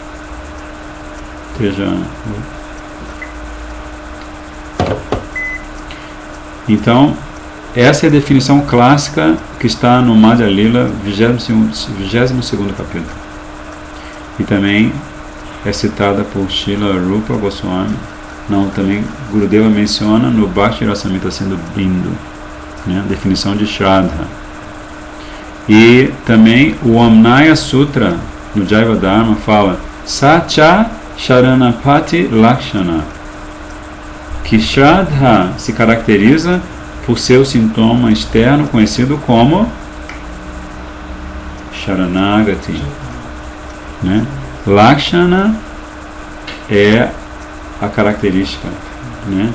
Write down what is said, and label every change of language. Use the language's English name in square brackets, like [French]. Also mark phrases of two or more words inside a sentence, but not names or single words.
[Portuguese] Então, essa é a definição clássica que está no Madhya Lila, 22º capítulo. E também é citada por Srila Rupa Goswami. Não, também Gurudeva menciona no Bhakti Rasamrita Sindhu Bindu, né, a definição de Shraddha. E também o Amnaya Sutra, no Jaiva Dharma, fala [Sanskrit] सच शरणपति लक्षण, [Portuguese] que Shraddha se caracteriza por seu sintoma externo conhecido como Sharanagati, né? Lakshana é a característica, né?